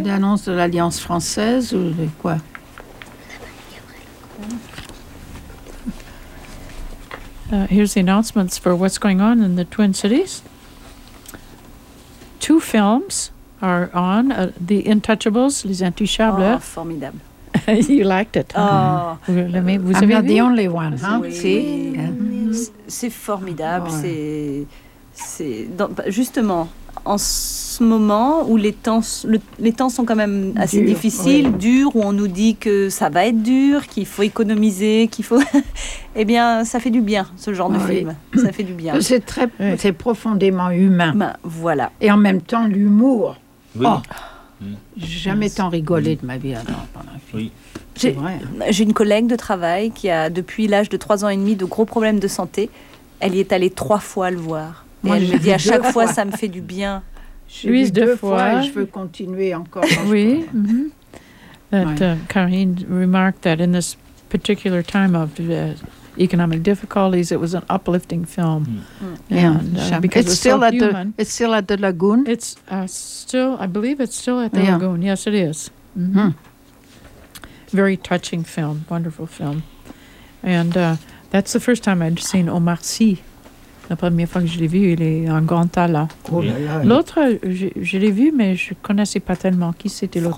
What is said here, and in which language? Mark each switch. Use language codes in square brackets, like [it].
[fr] Des annonces de l'Alliance française ou de quoi? [en] Here's the announcements for what's going on in the Twin Cities. Two films are on, The Intouchables, Les Intouchables. [fr] Oh, formidable. [en] You liked it. Oh, [fr] vous avez [en] I'm not [fr] vu? [en] The only one, huh? [fr] Oui. C'est formidable. Oh. Justement, en ce moment où les temps sont quand même assez difficiles, durs, où on nous dit que ça va être dur, qu'il faut économiser, qu'il faut... Eh bien, ça fait du bien, ce genre de film. Ça fait du bien. C'est profondément humain. Ben, voilà. Et en même temps, l'humour. Oui. Oh, mmh. Jamais tant rigolé de ma vie avant pendant un film. Oui. C'est vrai. J'ai une collègue de travail qui a, depuis l'âge de 3 ans et demi, de gros problèmes de santé. Elle y est allée 3 fois le voir. Et moi, elle me dit à chaque fois, ça me fait du bien. J'ai vu deux fois et je veux continuer encore. Oui. [en] Karine remarqued that in this particular time of economic difficulties, it was an uplifting film. Mm. Yeah, and, because it's still so at human. It's still at the Lagoon. It's still, I believe, it's still at the Lagoon. Yes, it is. Mm-hmm. Very touching film, wonderful film, and that's the first time I'd seen Omar Sy. [fr] La première fois que je l'ai vu, il est en grand talent. Oh là là, l'autre, je l'ai vu, mais je ne connaissais pas tellement qui c'était l'autre.